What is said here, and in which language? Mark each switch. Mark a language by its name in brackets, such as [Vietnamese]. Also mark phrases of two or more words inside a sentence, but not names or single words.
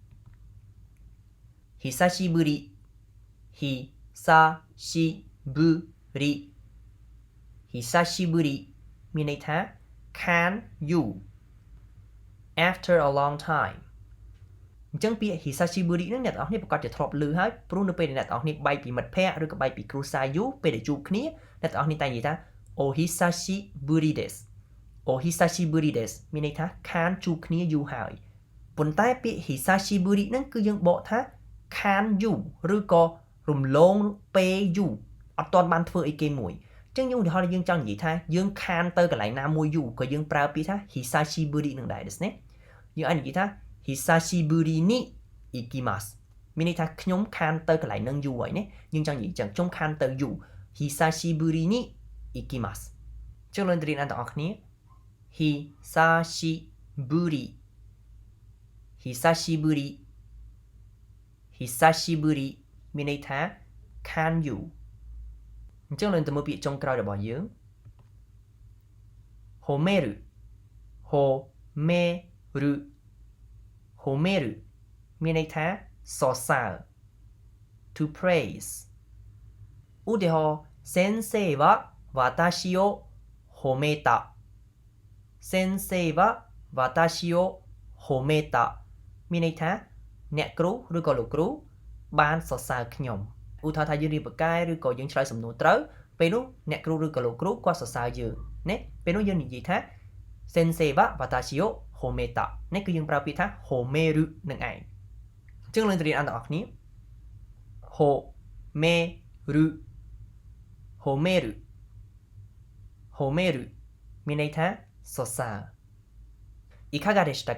[Japanese] 久しぶり 久しぶり 久しぶり [Khmer] មានន័យថា ខានយូរ [English] after a long time [Khmer] អញ្ចឹងពាក្យ Hisashiburi ហ្នឹងអ្នកទាំងអស់គ្នាប្រកាសជាធ្លាប់ឮហើយព្រោះនៅពេលដែលអ្នកទាំងអស់គ្នាបែកពីមិត្តភ័ក្តិឬក៏ បែកពីគ្រួសារយូរពេលដែលជួបគ្នាអ្នកទាំងអស់គ្នាតែនិយាយថា [Japanese] お久しぶりです お久しぶりです [Khmer] មានន័យថាខានជួបគ្នាយូរហើយប៉ុន្តែពា ក្យ Hisashiburi ហ្នឹងគឺយើងបកថាខានយូរឬក៏រំលងពេលយូរអត់ទាន់បានធ្វើអី គេមួយអញ្ចឹងយើងឧទាហរណ៍យើងចង់និយាយថាយើងខានទៅកន្លែងណាមួយយូរក៏យើង ប្រើពាក្យថា Hisashiburi នឹងដែរ [Japanese] ですね [Khmer] យើងអាចនិយាយថា [Japanese] 久しぶりに行きます [Khmer] មានន័យថាខ្ញុំខានទៅកន្លែងហ្នឹងយូរហើយណាយើងចង់និយាយចឹងខ្ញុំខានទៅយូរ [Japanese] 久しぶりに行きます [Khmer] ចឹងលោករៀនអានទាំងអស់គ្នា [Japanese] 久しぶり 久しぶり 久しぶり [Khmer] មានន័យថាខានយូរអញ្ចឹងលោកទៅមើលពាក្យចុងក្រោយរបស់យើង [Japanese] 褒める 褒める 褒める [Khmer] មានន័យថាសរសើរ [English] to praise [Khmer] ឧទាហរណ៍ [Japanese] 先生は私を褒めた先生は私を褒めた [Khmer] មានន័យថាអ្នកគ្រូឬក៏លោកគ្រូបានសរសើរខ្ញុំឧទាហរណ៍ថាយើងរៀនបកកែឬក៏ យើងឆ្លើយសំណួរត្រូវពេលនោះអ្នកគ្រូឬក៏លោកគ្រូគាត់សរសើរយើងណាពេលនោះយើងនិយាយថា [Japanese] 先生は私を褒めた [Khmer] នេះគឺយើងប្រើពាក្យថា褒める នឹងឯងអញ្ចឹងយើងទៅរៀនអានទាំងអស់គ្នា [Japanese] 褒める褒める褒める [Khmer] មានន័យថាសរសើរ [Japanese] いかがでした